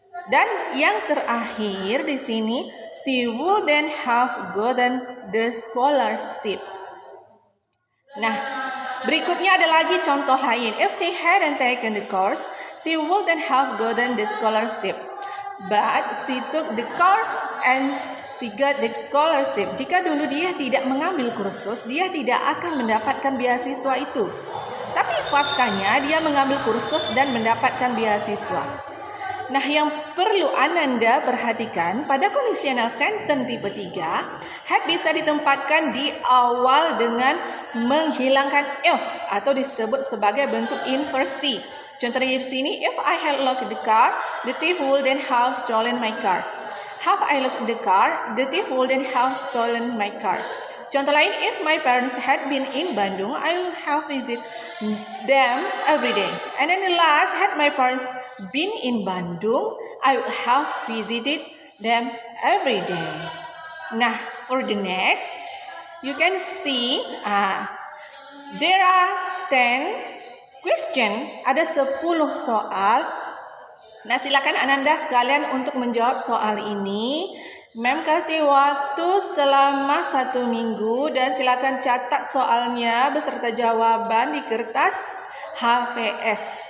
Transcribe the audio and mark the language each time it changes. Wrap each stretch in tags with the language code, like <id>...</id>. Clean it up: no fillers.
<id>Dan yang terakhir di sini,</id> <en>she wouldn't have gotten the scholarship.</en> <id>Nah, berikutnya ada lagi contoh lain.</id> <en>If she hadn't taken the course, she wouldn't have gotten the scholarship. But she took the course and she got the scholarship.</en> <id>Jika dulu dia tidak mengambil kursus, dia tidak akan mendapatkan beasiswa itu. Tapi faktanya dia mengambil kursus dan mendapatkan beasiswa. Nah, yang perlu Ananda perhatikan pada conditional sentence tipe 3, had bisa ditempatkan di awal dengan menghilangkan if atau disebut sebagai bentuk inversi. Contohnya di sini,</id> <en>if I had locked the car, the thief wouldn't have stolen my car. Have I locked the car, the thief wouldn't have stolen my car.</en> <id>Contoh lain,</id> <en>if my parents had been in Bandung, I would have visited them every day. And then the last, had my parents been in Bandung, I would have visited them every day. Nah, for the next, you can see there are 10 question,</en> <id>ada 10 soal. Nah, silakan Ananda sekalian untuk menjawab soal ini. Mem kasih waktu selama 1 minggu dan silakan catat soalnya beserta jawaban di kertas HVS.</id>